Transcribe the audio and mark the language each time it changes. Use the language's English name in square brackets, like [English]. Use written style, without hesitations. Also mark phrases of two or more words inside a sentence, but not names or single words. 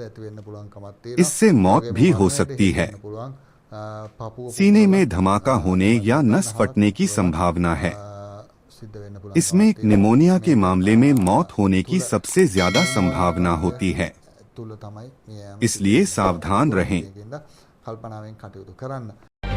[Hindi] इससे मौत भी हो सकती है। सीने में धमाका होने या नस फटने की संभावना है। [Sinhala] සිද්ධ වෙන්න පුළුවන්. [Hindi] इसमें निमोनिया के मामले में मौत होने की सबसे ज्यादा संभावना होती है, [Sinhala] තුල තමයි මේ [Hindi] इसलिए सावधान रहें। [Sinhala] කල්පනාවෙන් කටයුතු කරන්න.